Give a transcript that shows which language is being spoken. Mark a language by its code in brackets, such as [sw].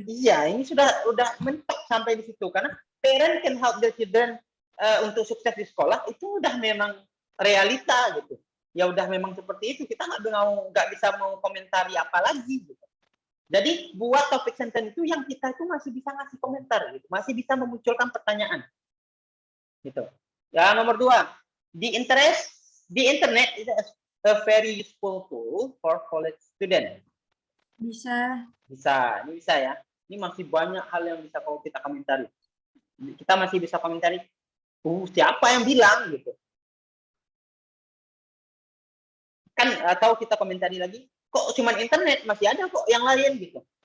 [id] Iya, ini udah mentok sampai di situ karena [en] parent can help their children [id] untuk sukses di sekolah itu udah memang realita gitu. Ya udah memang seperti itu, kita nggak bisa mau komentari apa lagi gitu. Jadi buat topik sentence itu yang kita itu masih bisa ngasih komentar gitu, masih bisa memunculkan pertanyaan gitu. Ya nomor 2, [en] the internet is a very useful tool for college student. [id] Bisa. Ini bisa ya. Ini masih banyak hal yang bisa kita komentari. Kita masih bisa komentari, siapa yang bilang gitu. Kan atau kita komentari lagi, kok cuman internet, masih ada kok yang lain gitu.